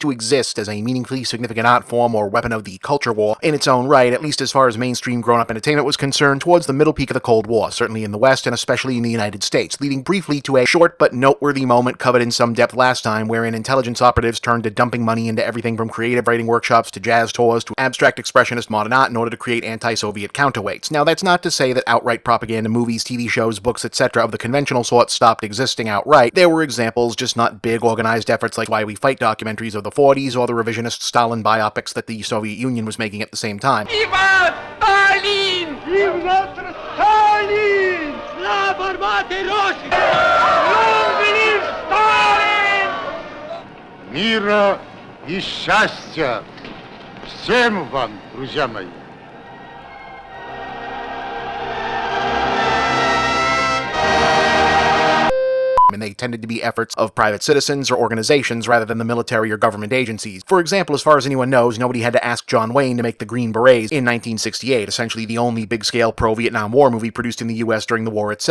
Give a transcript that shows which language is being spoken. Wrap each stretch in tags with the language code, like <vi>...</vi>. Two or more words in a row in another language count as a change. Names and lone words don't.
<en>to exist as a meaningfully significant art form or weapon of the culture war in its own right, at least as far as mainstream grown-up entertainment was concerned, towards the middle peak of the Cold War, certainly in the West and especially in the United States, leading briefly to a short but noteworthy moment covered in some depth last time, wherein intelligence operatives turned to dumping money into everything from creative writing workshops to jazz tours to abstract expressionist modern art in order to create anti-Soviet counterweights. Now, that's not to say that outright propaganda movies, TV shows, books, etc. of the conventional sort stopped existing outright. There were examples, just not big organized efforts like Why We Fight documentaries of the 40s or the revisionist Stalin biopics that the Soviet Union was making at the same time. Viva Stalin! Viva Stalin!</en> <ru>Слава армии России!</ru> <en>Long live Stalin!</en> <ru>Мира и счастья всем вам, друзья мои!</ru> <en>And they tended to be efforts of private citizens or organizations rather than the military or government agencies. For example, as far as anyone knows, nobody had to ask John Wayne to make The Green Berets in 1968, essentially the only big-scale pro-Vietnam War movie produced in the US during the war itself.</en>